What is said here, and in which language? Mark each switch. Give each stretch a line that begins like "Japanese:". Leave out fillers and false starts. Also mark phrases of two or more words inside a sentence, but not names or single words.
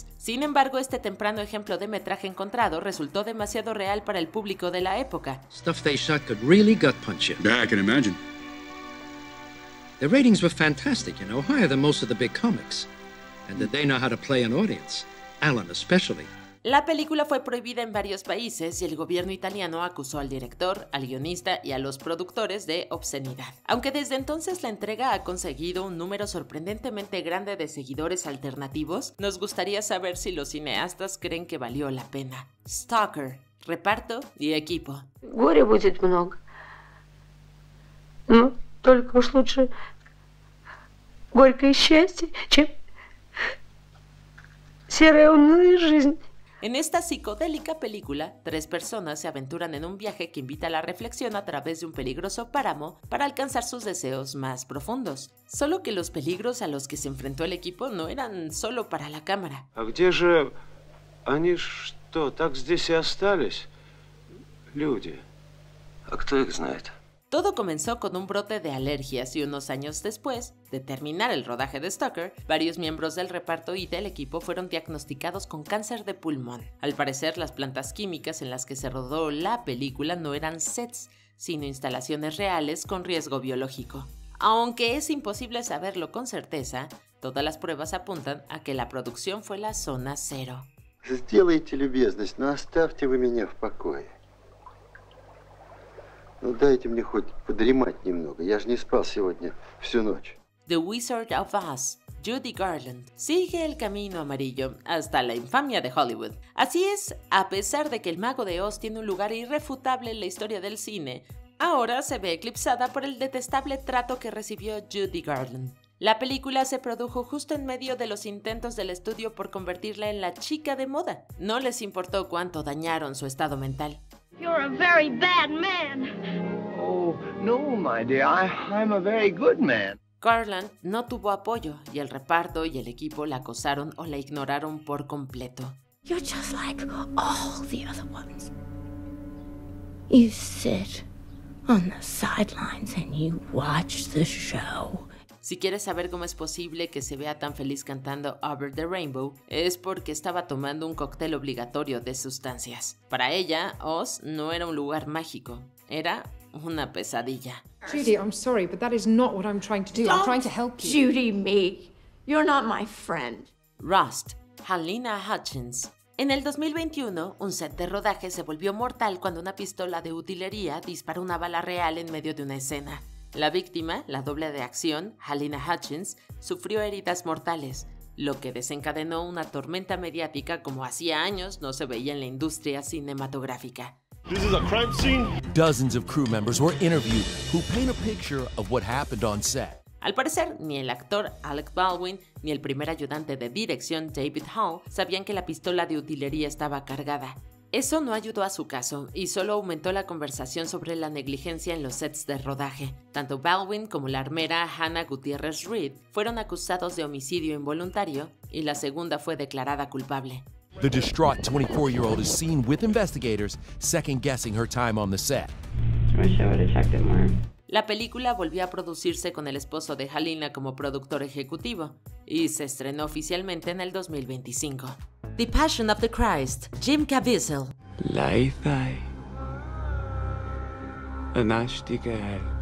Spanish: Sin embargo, este temprano ejemplo de metraje encontrado resultó demasiado real para el público de la época.
English: Stuff they shot could really gut punch you. Yeah, I can imagine. The ratings were fantastic, higher than most of the big comics. And that they know how to play an audience, Alan especially.
Spanish: La película fue prohibida en varios países y el gobierno italiano acusó al director, al guionista y a los productores de obscenidad. Aunque desde entonces la entrega ha conseguido un número sorprendentemente grande de seguidores alternativos, nos gustaría saber si los cineastas creen que valió la pena. Stalker, reparto y equipo.
Russian: Горя будет много. Ну, только уж лучше горькое счастье, чем серая унылая жизнь.
Spanish: En esta psicodélica película, 3 personas se aventuran en un viaje que invita a la reflexión a través de un peligroso páramo para alcanzar sus deseos más profundos. Solo que los peligros a los que se enfrentó el equipo no eran solo para la cámara.
Russian: А где же они что, так здесь и остались? Люди. А кто их знает?
Spanish: Todo comenzó con un brote de alergias y unos años después de terminar el rodaje de Stalker, varios miembros del reparto y del equipo fueron diagnosticados con cáncer de pulmón. Al parecer, las plantas químicas en las que se rodó la película no eran sets, sino instalaciones reales con riesgo biológico. Aunque es imposible saberlo con certeza, todas las pruebas apuntan a que la producción fue la zona cero.
Russian: Сделайте любезность, но оставьте вы меня в покое. Ну дайте мне хоть подремать немного, я же не спал сегодня всю ночь.
Spanish: The Wizard of Oz, Judy Garland, sigue el camino amarillo hasta la infamia de Hollywood. Así es, a pesar de que el Mago de Oz tiene un lugar irrefutable en la historia del cine, ahora se ve eclipsada por el detestable trato que recibió Judy Garland. La película se produjo justo en medio de los intentos del estudio por convertirla en la chica de moda. No les importó cuánto dañaron su estado mental.
English: You're a very bad man. Oh, no, my dear, I'm a very good man.
Spanish: Garland no tuvo apoyo y el reparto y el equipo la acosaron o la ignoraron por completo.
English: You're just like all the other ones. You sit on the sidelines and you watch the show.
Spanish: Si quieres saber cómo es posible que se vea tan feliz cantando Over the Rainbow, es porque estaba tomando un cóctel obligatorio de sustancias. Para ella, Oz no era un lugar mágico, era una pesadilla.
English: Judy, I'm sorry, but that is not what I'm trying to do. I'm trying to help you. Judy me. You're not my friend.
Spanish: Rust, Halyna Hutchins. En el 2021, un set de rodaje se volvió mortal cuando una pistola de utilería disparó una bala real en medio de una escena. La víctima, la doble de acción, Halyna Hutchins, sufrió heridas mortales, lo que desencadenó una tormenta mediática como hacía años no se veía en la industria cinematográfica.
English: This is a crime scene. Dozens of crew members were interviewed who paint a picture of what happened on set.
Spanish: Al parecer, ni el actor Alec Baldwin ni el primer ayudante de dirección David Hall sabían que la pistola de utilería estaba cargada. Eso no ayudó a su caso y solo aumentó la conversación sobre la negligencia en los sets de rodaje. Tanto Baldwin como la armera Hannah Gutierrez Reed fueron acusados de homicidio involuntario y la segunda fue declarada culpable.
English: The distraught 24-year-old is seen with investigators second-guessing her time on the set.
Spanish: La película volvió a producirse con el esposo de Halina como productor ejecutivo y se estrenó oficialmente en el 2025. The Passion of the Christ, Jim Caviezel. Laithai. Anashtikai.